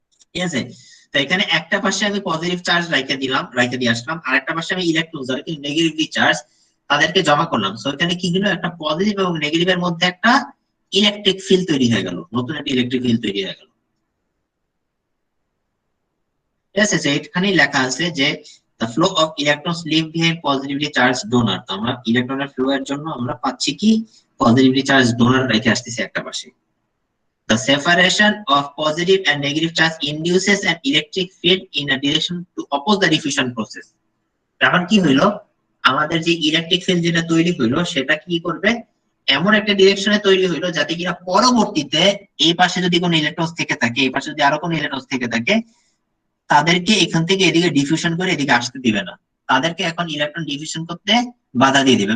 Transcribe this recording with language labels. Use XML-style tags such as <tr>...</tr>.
<bn>ঠিক আছে, তো এখানে একটা পাশে আমি পজিটিভ চার্জ রাইখে দিয়ে আসলাম, আরেকটা পাশে আমি ইলেকট্রন যারা কি নেগেটিভলি চার্জ তাদেরকে জমা করলাম। সো এখানে কি হলো, একটা পজিটিভ এবং নেগেটিভ এর মধ্যে একটা ইলেকট্রিক ফিল্ড তৈরি হয়ে গেল, নতুন একটা ইলেকট্রিক ফিল্ড তৈরি হয়ে গেল। ঠিক আছে, এখানেই লেখা আছে যে</bn> <en>the flow of electrons leave behind positively charged donor।</en> <bn>তো আমরা ইলেকট্রনের ফ্লো এর জন্য আমরা পাচ্ছি কি পজিটিভলি চার্জ ডোনার রেখে আসতেছি একটা পাশে।</bn> <en>The separation of positive and negative charge induces an electric field in a direction to oppose the diffusion process।</en> <bn>এখন কি হইলো, আমাদের যে ইলেকট্রিক ফিল্ড যেটা তৈরি হইলো সেটা কি করবে, এমন একটা ডিরেকশনে তৈরি হইলো যাতে কিনা পরবর্তীতে এই পাশে যদি কোনো ইলেকট্রন থেকে থাকে, এই পাশে যদি আরো কোনো ইলেকট্রন থেকে থাকে, তাদেরকে এখান থেকে এদিকে ডিফিউশন করে এদিকে আসতে দিবে না, তাদেরকে এখন ইলেকট্রন ডিফিউশন করতে বাধা দিয়ে দিবে।</bn>